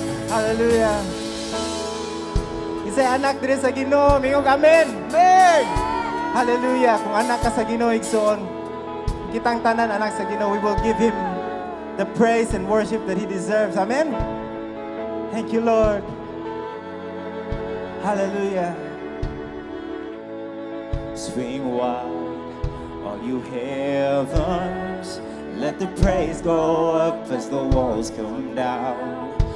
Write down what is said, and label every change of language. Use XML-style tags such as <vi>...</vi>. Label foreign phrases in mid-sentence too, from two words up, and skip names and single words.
<en>Hallelujah.</en> <ceb>Isa'y anak diri sa Ginoo, mingog amen. Amen. Hallelujah. Kung anak ka sa Ginoo, igsoon, kitang tanan anak sa Ginoo,</ceb> <en>we will give Him the praise and worship that He deserves. Amen. Thank you, Lord. Hallelujah. Swing wide, all you heavens. Let the praise go up as the walls come down.</en>